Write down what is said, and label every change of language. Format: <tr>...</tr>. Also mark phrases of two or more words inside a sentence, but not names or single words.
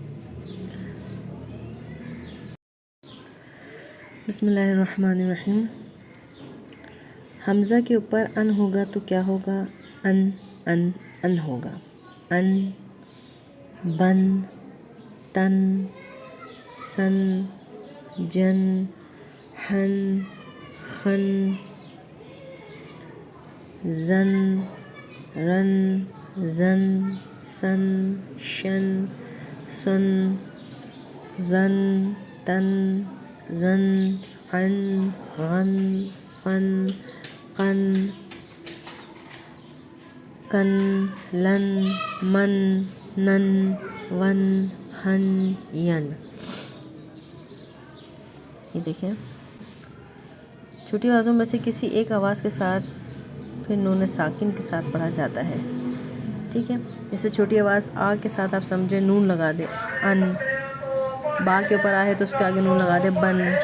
<ar>بسم اللہ الرحمن الرحیم۔</ar> <ur>حمزہ کے اوپر ان ہوگا تو کیا ہوگا؟ ان ہوگا۔ ان، بن، تن، سن، جن، ہن، خن، زن، رن، زن، سن، شن، سن، زن، تن، زن، عن، غن، فن، قن، کن، لن، من، نن، ون، ہن، ین۔ یہ دیکھیں، چھوٹی آوازوں میں سے کسی ایک آواز کے ساتھ پھر نون ساکن کے ساتھ پڑھا جاتا ہے، ٹھیک ہے؟ جیسے چھوٹی آواز آ کے ساتھ آپ سمجھے نون لگا دیں ان، با کے اوپر آ ہے تو اس کے آگے نون لگا دیں بن۔</ur>